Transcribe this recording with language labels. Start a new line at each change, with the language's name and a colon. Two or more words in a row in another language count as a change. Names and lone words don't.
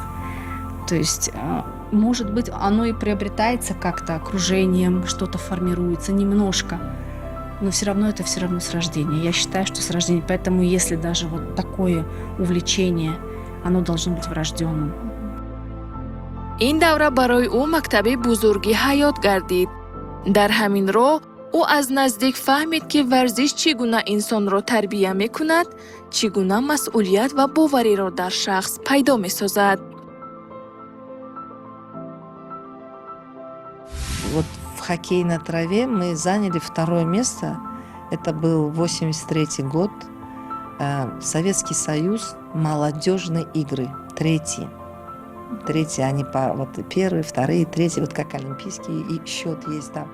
Russian: То есть, может быть, оно и приобретается как-то окружением, что-то формируется немножко, но все равно это все равно с рождения. Я считаю, что с рождения. Поэтому, если даже вот такое увлечение, оно должно быть врожденным.
Tajik: این دوره برای او مکتب بزرگی حیات گردید. در همین راه او از نزدیک فهمید که ورزش چگونه انسان را تربیت می‌کند، چگونه مسئولیت و باوری را در شخص پیدا می‌سازد.
Russian: Вот в хоккее на траве мы заняли второе место. Это был 83 год. Советский Союз, молодежные игры. Третьи, они вот первые, вторые, третьи, вот как олимпийские, и счет есть там.